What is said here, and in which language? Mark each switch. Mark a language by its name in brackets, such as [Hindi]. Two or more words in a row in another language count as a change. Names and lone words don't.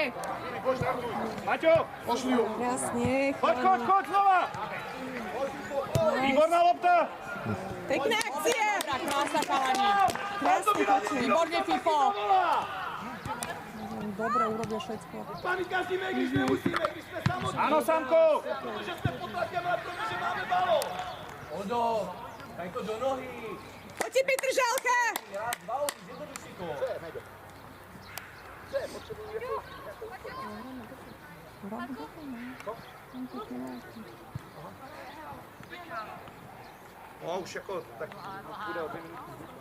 [Slovak] Maťo, Jasne. choď znova. Výborná lopta. Pekné akcie! Krása, chalani. Krásne točí. Výborne, Fifo. Dobre, urobia všetko. [Czech] Panikaříme, když nemusíme, když jsme samotní. [Slovak] Áno, Samko. [Czech] Protože jsme pod tlakem na tom, že máme balón. Odo, [Slovak] daj to do nohy. Poď si, Petržálka! Balón, zjednoduši to. No, už jako, tak bude o 2 minuty.